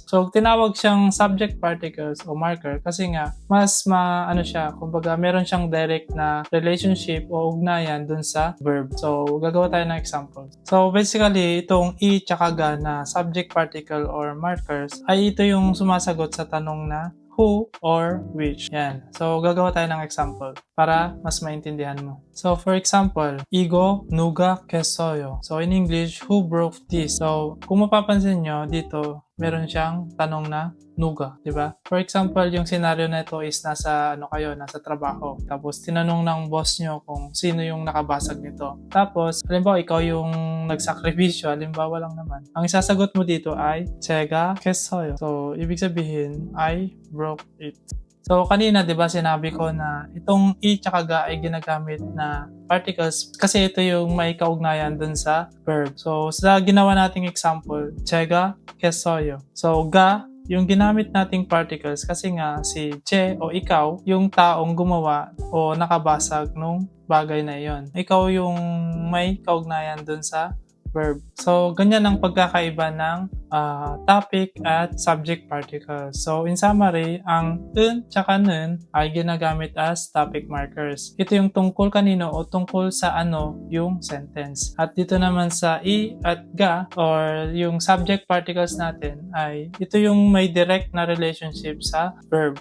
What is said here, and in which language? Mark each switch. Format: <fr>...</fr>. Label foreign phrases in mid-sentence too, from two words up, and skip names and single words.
<tl>So, tinawag siyang</tl> <en>subject particles</en> <tl>o marker kasi nga, mas ano siya, kumbaga meron siyang direct na relationship o ugnayan dun sa verb. So, gagawa tayo ng example. So, basically, itong i tsaka ga na</tl> <en>subject particle or markers</en> <tl>ay ito yung sumasagot sa tanong na</tl> <en>who or which.</en> <tl>Yan. So, gagawa tayo ng example para mas maintindihan mo.</tl> <en>So, for example,</en> <ko>이거 누가 깼어요?</ko> <en>So, in English, who broke this? So,</en> <tl>kung mapapansin nyo, dito, meron siyang tanong na nuga, di ba?</tl> <en>For example,</en> <tl>yung scenario na ito is nasa nasa trabaho. Tapos tinanong ng boss nyo kung sino yung nakabasag nito. Tapos, halimbawa ikaw yung nagsakripisyo, halimbawa lang naman. Ang isasagot mo dito ay</tl> <ko>제가 깼어요.</ko> <tl>So, ibig sabihin,</tl> <en>I broke it. So,</en> <tl>kanina, di ba, sinabi ko na itong i tsaka ga ay ginagamit na particles kasi ito yung may kaugnayan dun sa verb. So, sa ginawa nating example,</tl> <ko>제가 깼어요.</ko> <tl>So, ga, yung ginamit nating particles kasi nga si che o ikaw, yung taong gumawa o nakabasag nung bagay na iyon. Ikaw yung may kaugnayan dun sa verb. So, ganyan ang pagkakaiba ng topic at</tl> <en>subject particles. So, in summary,</en> <tl>ang un tsaka nun ay ginagamit as</tl> <en>topic markers.</en> <tl>Ito yung tungkol kanino o tungkol sa ano yung sentence. At dito naman sa i at ga or yung</tl> <en>subject particles</en> <tl>natin ay ito yung may direct na relationship sa verb.</tl>